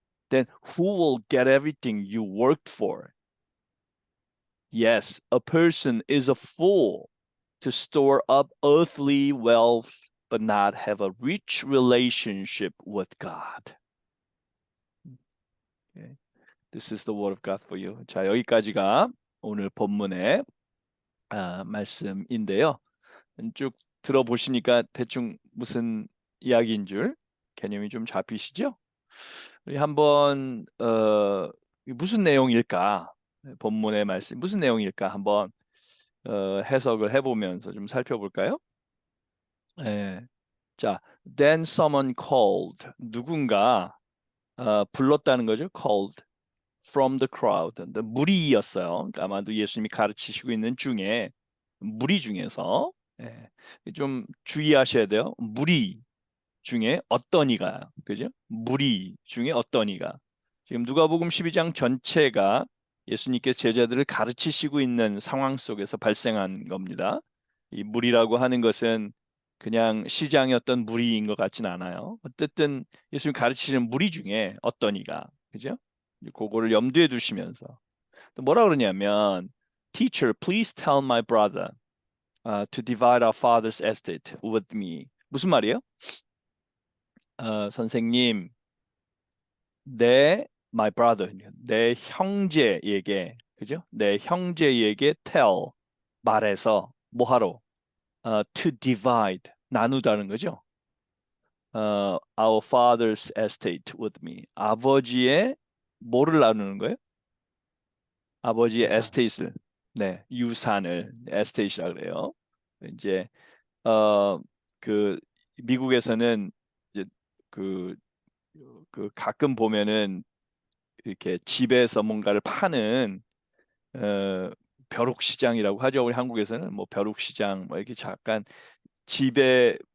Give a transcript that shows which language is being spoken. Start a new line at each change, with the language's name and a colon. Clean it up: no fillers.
English: Then who will get everything you worked for?" Yes, a person is a fool to store up earthly wealth but not have a rich relationship with God. Okay. This is the word of God for you.
Korean: 자, 여기까지가 오늘 본문의 말씀인데요. 쭉 들어보시니까 대충 무슨 이야기인 줄 개념이 좀 잡히시죠? 우리 한번 무슨 내용일까? 본문의 말씀 무슨 내용일까? 한번 해석을 해보면서 좀 살펴볼까요? 예. 자,
English: then someone called
Korean: 누군가 불렀다는 거죠.
English: called from the crowd.
Korean: 무리였어요. 그러니까 아마도 예수님이 가르치시고 있는 중에 무리 중에서 좀 주의하셔야 돼요. 무리 중에 어떤 이가, 그죠? 무리 중에 어떤 이가. 지금 누가복음 12장 전체가 예수님께서 제자들을 가르치시고 있는 상황 속에서 발생한 겁니다. 이 무리라고 하는 것은 그냥 시장의 어떤 무리인 것 같지는 않아요. 어쨌든 예수님 가르치시는 무리 중에 어떤 이가, 그죠? 그거를 염두에 두시면서 또 뭐라 그러냐면
English: Teacher, please tell my brother to divide our father's estate with me.
Korean: 무슨 말이에요? 선생님,
English: my brother,
Korean: 내 형제에게, 그죠? 내 형제에게 tell, 말해서 뭐하러?
English: To divide,
Korean: 나누다는 거죠.
English: Our father's estate with me.
Korean: 아버지의 뭐를 나누는 거예요? 아버지의 유산. 에스테이트를, 네, 유산을 에스테이트라 그래요. 이제 그 미국에서는 이제 그, 그 가끔 보면은 이렇게 집에서 뭔가를 파는 어, 벼룩시장이라고 하죠. 우리 한국에서는 뭐 벼룩시장 뭐 이렇게 잠깐 집에